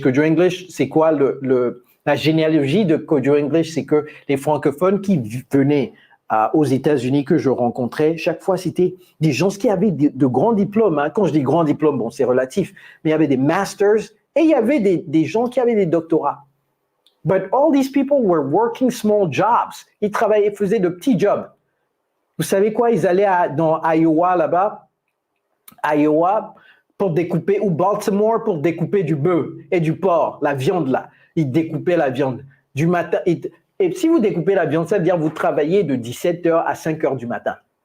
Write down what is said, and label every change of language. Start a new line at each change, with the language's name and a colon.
French: Kojo English, c'est quoi la généalogie de Kojo English? C'est que les francophones qui venaient aux États-Unis que je rencontrais, chaque fois, c'était des gens qui avaient de grands diplômes. Hein. Quand je dis grands diplômes, bon, c'est relatif, mais il y avait des masters et il y avait des gens qui avaient des doctorats.
English: But all these people were working small jobs.
French: Ils travaillaient, faisaient de petits jobs. Vous savez quoi? Ils allaient dans Iowa, là-bas, Iowa, pour découper, ou Baltimore, pour découper du bœuf et du porc, la viande, là. Ils découpaient la viande du matin. Et si vous découpez la viande, ça veut dire que vous travaillez de 17h à 5h du matin.